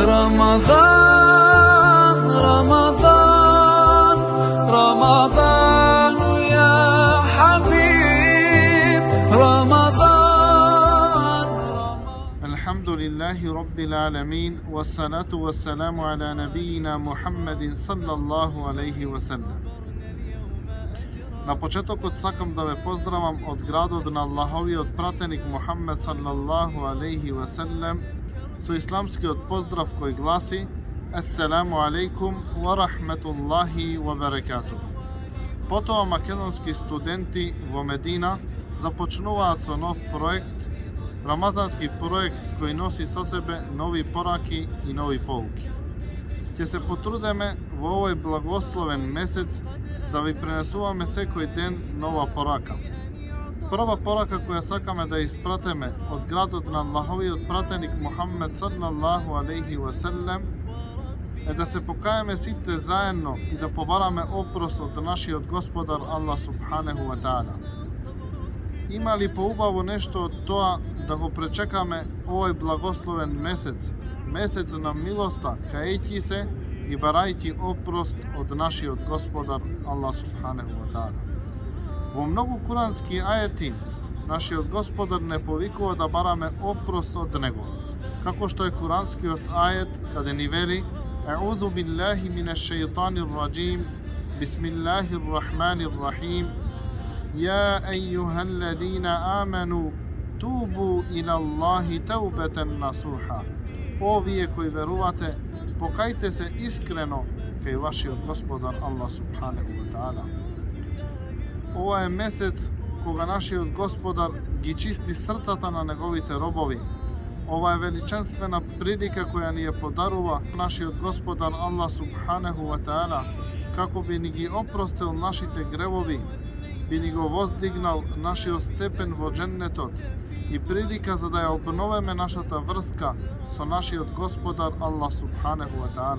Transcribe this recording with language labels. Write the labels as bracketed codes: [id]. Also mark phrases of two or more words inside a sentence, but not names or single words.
[ar] رمضان رمضان رمضان يا حبيب رمضان. الحمد لله رب العالمين والصلاة والسلام على نبينا محمد صلى الله عليه وسلم. [mk] На почетокот сакам да ве поздравам од градот на Аллаховиот пратеник Мухаммед [ar] صلى الله عليه وسلم [mk] со исламскиот поздрав кој гласи: [ar] السلام عليكم ورحمة الله وبركاته. [mk] Потоа македонски студенти во Медина започнуваат со нов проект, рамазански проект кој носи со себе нови пораки и нови поуки. Ќе се потрудеме во овој благословен месец да ви пренесуваме секој ден нова порака. Прва порака која сакаме да испратиме од градот на Аллаховиот пратеник Мухаммед [ar] صلى الله عليه وسلم [mk] е да се покаеме сите заедно и да побараме опрос од нашиот Господар Аллах [ar] سبحانه وتعالى. [mk] Има ли поубаво нешто од тоа да го пречекаме овој благословен месец, месец на милоста, каејќи се и барајќи опрост од нашиот Господар Аллах [ar] سبحانه وتعالى. [mk] Во многу курански ајети нашиот Господар не повикува да бараме опрост од него, како што е куранскиот ајет каде ни вели: [ar] أعوذ بالله من الشيطان الرجيم بسم الله الرحمن الرحيم, يا أيها الذين آمنوا توبوا إلى الله توبة نصوحا. [mk] О вие кои верувате, покајте се искрено кај вашиот Господар Аллах [ar] سبحانه وتعالى. [mk] Ова е месец кога нашиот Господар ги чисти срцата на неговите робови. Ова е величенствена прилика која ни ја подарува нашиот Господар Аллах [ar] سبحانه وتعالى, [mk] како би ни ги опростил нашите гревови, би ни го воздигнал нашиот степен во дженнетот и прилика за да ја обновиме нашата врска со нашиот Господар Аллах [ar] سبحانه وتعالى.